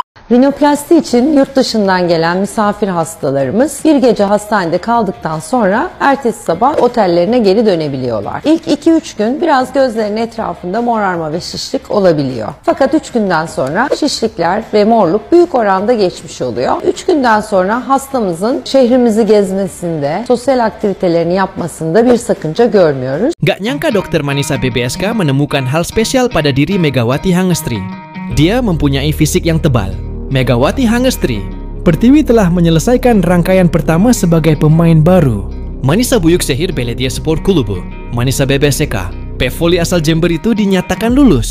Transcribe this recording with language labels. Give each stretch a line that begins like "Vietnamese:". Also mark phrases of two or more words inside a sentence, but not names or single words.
Turkish: Rinoplasti için yurt dışından gelen misafir hastalarımız bir gece hastanede kaldıktan sonra ertesi sabah otellerine geri dönebiliyorlar. İlk 2-3 gün biraz gözlerin etrafında morarma ve şişlik olabiliyor. Fakat 3 günden sonra şişlikler ve morluk büyük oranda geçmiş oluyor. 3 günden sonra hastamızın şehrimizi gezmesinde, sosyal aktivitelerini yapmasında bir sakınca görmüyoruz.
Indonesian: Gak nyangka Dokter Manisa BBSK menemukan hal spesial pada diri Megawati Hangestri. Dia mempunyai fisik yang tebal. Megawati Hangestri. Pertiwi telah menyelesaikan rangkaian pertama sebagai pemain baru. Manisa Büyükşehir Belediyespor Kulübü, Manisa BBSK, Voli asal Jember itu dinyatakan lulus.